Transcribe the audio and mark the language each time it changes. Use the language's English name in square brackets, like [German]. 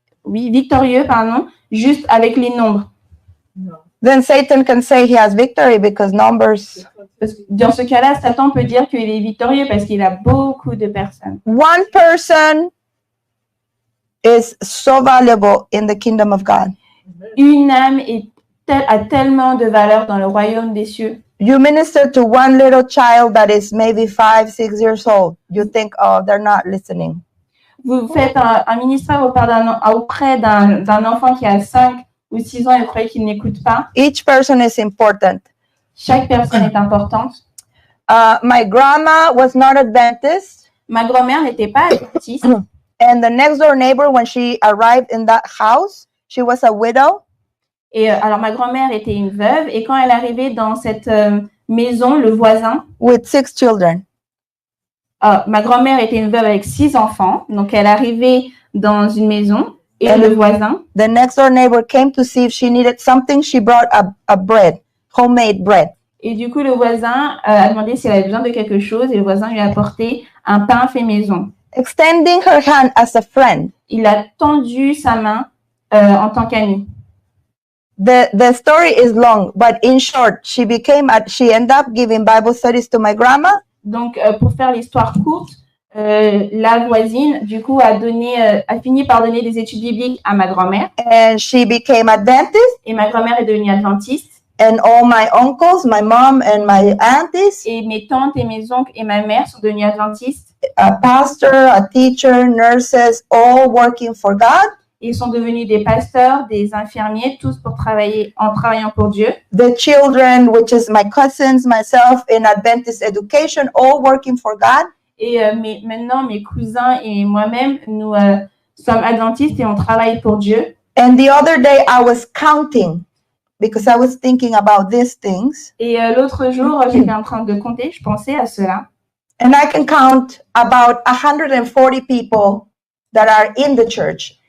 [French] oui, victorieux, pardon, juste avec les nombres. [English] Then Satan can say he has victory because numbers. [French] Parce que dans ce cas-là, Satan peut dire qu'il est victorieux parce qu'il a beaucoup de personnes. [English] One person is so valuable in the kingdom of God. [French] Une âme a tellement de valeur dans le royaume des cieux. [English] You minister to one little child that is maybe 5, 6 years old. You think, oh, they're not listening. [French] Vous faites un ministère auprès d'un enfant qui a 5 ou 6 ans et vous croyez qu'il n'écoute pas. [English] Each person is important. [French] Chaque personne est importante. [English] My grandma was not Adventist, [French] Ma grand-mère n'était pas adventiste. [English] and the next door neighbor, when she arrived in that house, she was a widow. [French] Et alors, ma grand-mère était une veuve. Et quand elle arrivait dans cette maison, le voisin, [English] With 6 children. [French] ma grand-mère était une veuve avec 6 enfants. Donc, elle arrivait dans une maison. Et le voisin, [English] The next door neighbor came to see if she needed something. She brought a bread, homemade bread. [French] et du coup, le voisin a demandé si elle avait besoin de quelque chose. Et le voisin lui a apporté un pain fait maison. [English] Extending her hand as a friend. [French] Il a tendu sa main en tant qu'ami. [English] The story is long, but in short, she ended up giving Bible studies to my grandma. [French] Donc, pour faire l'histoire courte, la voisine, du coup, a fini par donner des études bibliques à ma grand-mère. [English] And she became Adventist, [French] Et ma grand-mère est devenue adventiste. [English] and all my uncles, my mom and my aunties, [French] Et mes tantes et mes oncles et ma mère sont devenus adventistes. [English] a pastor, a teacher, nurses, all working for God. [French] Ils sont devenus des pasteurs, des infirmiers, tous en travaillant pour Dieu. [English] The children, which is my cousins, myself, in Adventist education, all working for God. [French] Et maintenant, mes cousins et moi-même, nous sommes adventistes et on travaille pour Dieu. [English] And the other day I was counting because I was thinking about these things. [French] Et l'autre jour, j'étais en train de compter, je pensais à cela. [English] And I can count about 140 people that are in the church.